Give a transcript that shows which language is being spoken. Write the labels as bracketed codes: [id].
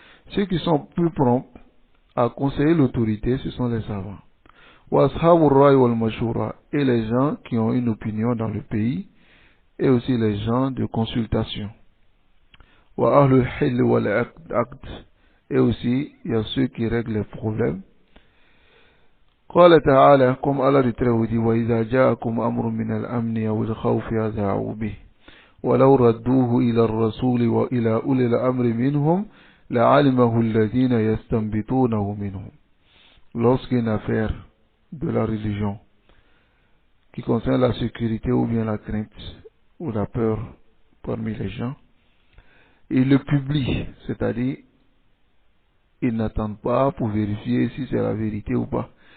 [fr] Ceux qui sont plus prompts à conseiller l'autorité, ce sont les savants. [ar] وَأَصْحَابُ الرَّأْيِ وَالْمَشُورَةِ, [fr] et les gens qui ont une opinion dans le pays, et aussi les gens de consultation. [ar] وَأَهْلُ الْحِلِّ وَالْعَقْدِ, [fr] et aussi il y a ceux qui règlent les problèmes. [ar] قال تعالى [fr] comme Allah dit très haut dit [ar] وَإِذَا جَاءَكُمْ أَمْرٌ مِنَ الْأَمْنِ أَوِ الْخَوْفِ أَذَاعُوا بِهِ وَلَوْ رَدُّوهُ إِلَى الرَّسُولِ وَإِلَى أُولِي الْأَمْرِ مِنْهُمْ لَعَلِمَهُ الَّذِينَ يَسْتَنبِطُونَهُ مِنْهُمْ. [fr] Lorsqu'une affaire de la religion qui concerne la sécurité ou bien la crainte ou la peur parmi les gens, ils le publient, c'est-à-dire ils n'attendent pas pour vérifier si c'est la vérité ou pas.